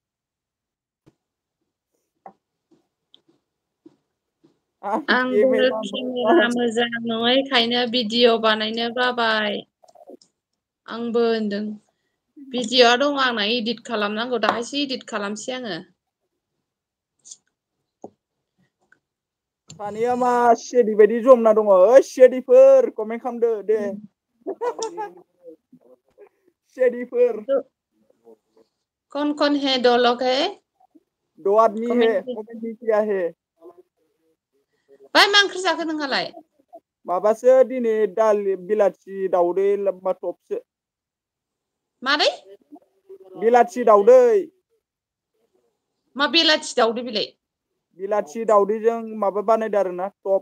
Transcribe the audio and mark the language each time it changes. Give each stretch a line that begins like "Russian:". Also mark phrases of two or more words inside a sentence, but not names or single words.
Bodo: आंबो केमेरा मोजां नङैखायनो भिडिअ बानायनो बाबाय आंबो होनदों भिडिअआ दङ आंना इदिट खालामनांगौ दाहायसो इदिट खालामसै आङो सानैया मा सियारि बायदि जमना दङ ओइ सियारिफोर कमेन्ट खालामदो दे सियारिफोर
Hindi: कौन है दो लोग है दो आदमी है कमेन्ट नहीं किया है
Bodo: बाय मा ओंख्रि जाखो नोंहालाय माबासो दिनै दालि बिलाथि दावदै टपसो मारै बिलाथि दावदै मा बेलाथि दावदै बेलाय बिलाथि दावदैजों माबा बानायदो आरोना टप